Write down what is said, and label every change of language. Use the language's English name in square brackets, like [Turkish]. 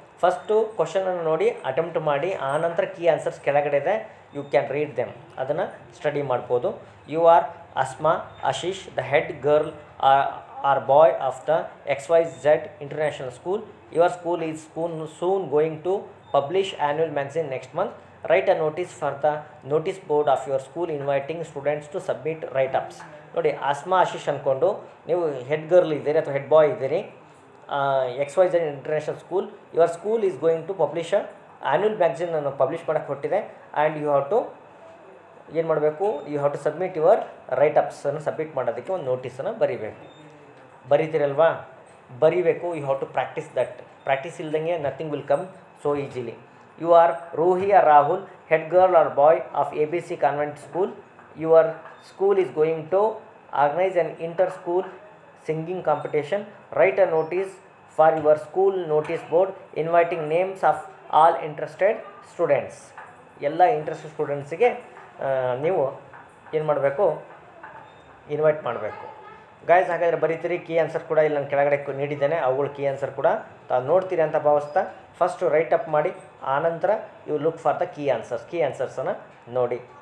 [Kannada] First ಕ್ವಶನನ್ನು ನೋಡಿ attempt ಮಾಡಿ, ಆನಂತರ ಕೀ ಆನ್ಸರ್ಸ್ ಕೆಳಗಡೆ ಇದೆ. [English] you can read them, [Kannada] ಅದನ್ನು ಸ್ಟಡಿ ಮಾಡ್ಬೋದು. [English] You are Asma Ashish, the head girl or boy of the XYZ international school. Your school is soon going to publish annual magazine next month. Write a notice for the notice board of your school inviting students to submit write-ups. [Kannada] ನೋಡಿ, ಅಸ್ಮಾ ಆಶೀಶ್ ಅಂದ್ಕೊಂಡು ನೀವು head girl ಇದ್ದೀರಿ ಅಥವಾ head ಬಾಯ್ ಇದ್ದೀರಿ, XYZ international school. [English] your school is going to publish annual ಮ್ಯಾಗ್ಝಿನನ್ನು [Kannada] publish ಮಾಡೋಕ್ಕೆ ಹೊಟ್ಟಿದೆ. [English] and you have to [Kannada] ಏನು ಮಾಡಬೇಕು, [English] you have to submit your [Kannada] ರೈಟಪ್ಸನ್ನು submit ಮಾಡೋದಕ್ಕೆ ಒಂದು ನೋಟಿಸನ್ನು ಬರೀತೀರಲ್ವಾ, ಬರೀಬೇಕು. [English] You have to practise that. Practice [Kannada] ಇಲ್ದಂಗೆ [English] Nothing will come so easily. You are Ruhiya Rahul, head girl or boy of ABC convent school. Your school is going to organise an inter school singing competition. Write a notice for your school notice board inviting names of all interested students. [Kannada] ಎಲ್ಲ interested ಸ್ಟೂಡೆಂಟ್ಸಿಗೆ ನೀವು ಏನು ಮಾಡಬೇಕು, invite ಮಾಡಬೇಕು. Guys, ಹಾಗಾದರೆ ಬರೀತೀರಿ. Key answer ಕೂಡ ಇಲ್ಲಿ ನಾನು ಕೆಳಗಡೆ ನೀಡಿದ್ದೇನೆ. ಅವುಗಳು ಕೀ ಆನ್ಸರ್ ಕೂಡ ತಾವು ನೋಡ್ತೀರಿ ಅಂತ ಭಾವಿಸ್ತಾ ಫಸ್ಟು ರೈಟ್ ಅಪ್ ಮಾಡಿ, ಆನಂತರ [English] you look for the [Kannada] key ಆನ್ಸರ್ಸನ್ನು ನೋಡಿ.